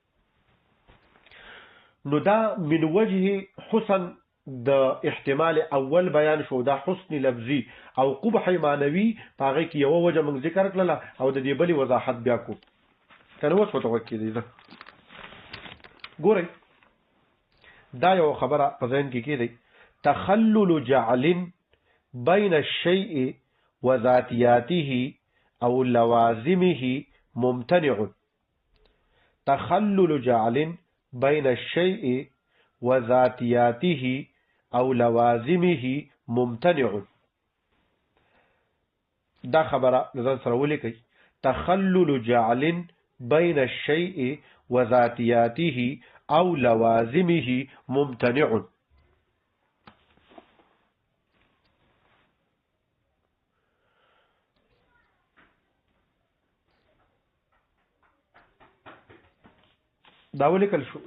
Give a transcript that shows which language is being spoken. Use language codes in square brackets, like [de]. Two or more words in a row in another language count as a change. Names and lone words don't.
[ps] نو دا [ar] من وجه [ps] حسن د احتمال اول بیان شو، دا حسن لفظي او قبح معنوي. پاغي کې یو وجه موږ ذکر کړل او د دې بلی وضاحت بیا کو. کنه اوس وته وکړي ده. ګورئ دا یو خبره په ذهن کې کېږي، [ar] تخلل جعل بين الشيء وذاتياته او لوازمه ممتنع. تخلل جعل بين الشيء وذاتياته او لوازمه ممتنع. [ps] دا خبره ځان سره ولیکئ، [ar] تخلل جعل بين الشيء وذاتياته او لوازمه ممتنع. [ps] دا ولیکل شو.